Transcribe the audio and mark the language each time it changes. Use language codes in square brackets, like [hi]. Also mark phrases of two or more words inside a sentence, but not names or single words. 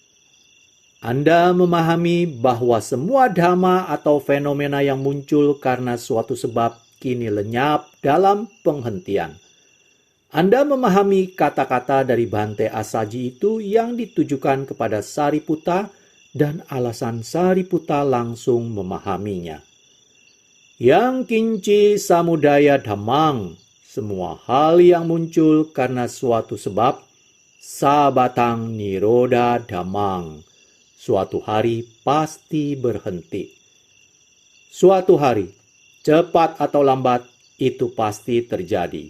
[id] Anda memahami bahwa semua dhamma atau fenomena yang muncul karena suatu sebab kini lenyap dalam penghentian. Anda memahami kata-kata dari Bhante Asaji itu yang ditujukan kepada Sariputta dan alasan Sariputta langsung memahaminya. [pi] Yang kinci samudaya dhammang, [id] semua hal yang muncul karena suatu sebab, [pi] sabatang niroda dhammang, [id] suatu hari pasti berhenti. Suatu hari, cepat atau lambat, itu pasti terjadi.